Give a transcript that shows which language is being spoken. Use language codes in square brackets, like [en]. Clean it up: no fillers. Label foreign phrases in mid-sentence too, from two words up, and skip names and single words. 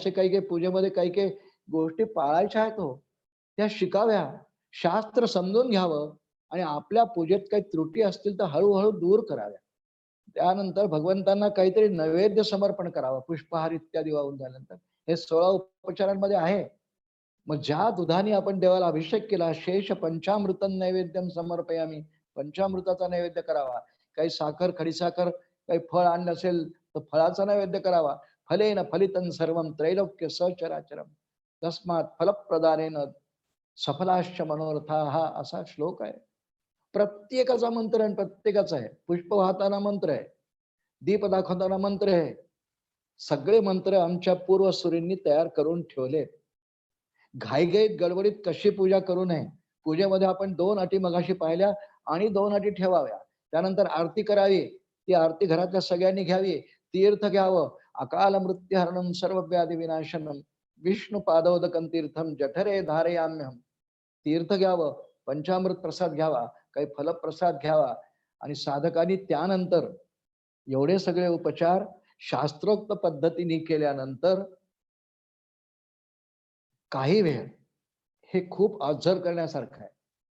[mr] असे काही काही पूजेमध्ये काही काही गोष्टी पाळायच्या आहेत हो, त्या शिकाव्या, शास्त्र समजून घ्यावं आणि आपल्या पूजेत काही त्रुटी असतील तर हळूहळू दूर कराव्या. त्यानंतर भगवंतांना काहीतरी नैवेद्य समर्पण करावं, पुष्पहार इत्यादी वाहून झाल्यानंतर. हे 16 उपचारांमध्ये आहे. मग ज्या दुधाने आपण देवाला अभिषेक केला, [sa] शेष पंचामृतम नैवेद्यम समर्पयामी, [mr] पंचामृताचा नैवेद्य करावा. काही साखर, खडीसाखर, काही फळ आणलं असेल तर फळाचा नैवेद्य करावा. [sa] फलेन फलितं सर्वं त्रैलोक्य सचराचरम तस्मात फलप्रदानेन सफलाश्च मनोरथा, [mr] हा असा श्लोक आहे. प्रत्येकाचा मंत्र आणि प्रत्येकाचा आहे. पुष्प वाहताना मंत्र आहे, दीप दाखवताना मंत्र आहे. सगळे मंत्र आमच्या पूर्वसुरींनी तयार करून ठेवले. घाईघाईत गडबडीत कशी पूजा करू नये. पूजेमध्ये आपण 2 अटी मगाशी पाहिल्या आणि 2 अटी ठेवाव्या. त्यानंतर आरती करावी, ती आरती घरातल्या सगळ्यांनी घ्यावी. तीर्थ घ्यावं, [sa] अकाल मृत्युहरणम सर्व व्याधी विनाशनम विष्णू पादोदकं तीर्थम जठरे धारयाम्यहम. [mr] तीर्थ घ्यावं, पंचामृत प्रसाद घ्यावा, काही फलप्रसाद घ्यावा आणि साधकांनी त्यानंतर एवढे सगळे उपचार शास्त्रोक्त पद्धतीने केल्यानंतर काही वेळ हे खूप ऑब्झर्व करण्यासारखं आहे.